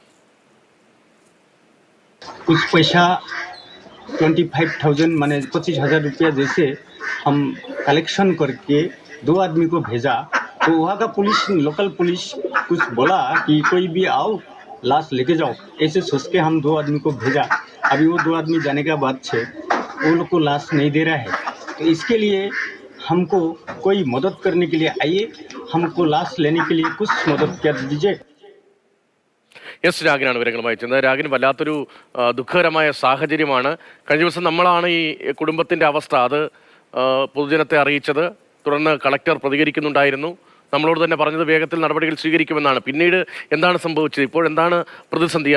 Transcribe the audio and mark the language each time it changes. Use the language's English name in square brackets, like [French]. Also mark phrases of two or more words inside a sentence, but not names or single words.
[Hindi] 25,000 माने 25,000 रुपया जैसे हम कलेक्शन करके 2 आदमी को भेजा, तो वहाँ का पुलिस, लोकल पुलिस कुछ बोला कि कोई भी आओ लाश लेके जाओ, ऐसे सोच के हम 2 आदमी को भेजा। अभी वो 2 आदमी जाने के बाद से वो लोग को लाश नहीं दे रहा है, तो इसके लिए हमको कोई मदद करने के लिए आइए, हमको लाश लेने के लिए कुछ मदद कर दीजिए। [Malayalam] എസ് രാഗിനാണ് വിവരങ്ങളുമായി ചെന്നത്. രാഗിന് വല്ലാത്തൊരു ദുഃഖകരമായ സാഹചര്യമാണ്. കഴിഞ്ഞ ദിവസം നമ്മളാണ് ഈ കുടുംബത്തിൻ്റെ അവസ്ഥ അത് പൊതുജനത്തെ അറിയിച്ചത്. തുടർന്ന് കളക്ടർ പ്രതികരിക്കുന്നുണ്ടായിരുന്നു. നമ്മളോട് തന്നെ പറഞ്ഞത് വേഗത്തിൽ നടപടികൾ സ്വീകരിക്കുമെന്നാണ്. പിന്നീട് എന്താണ് സംഭവിച്ചത്? ഇപ്പോഴെന്താണ് പ്രതിസന്ധി?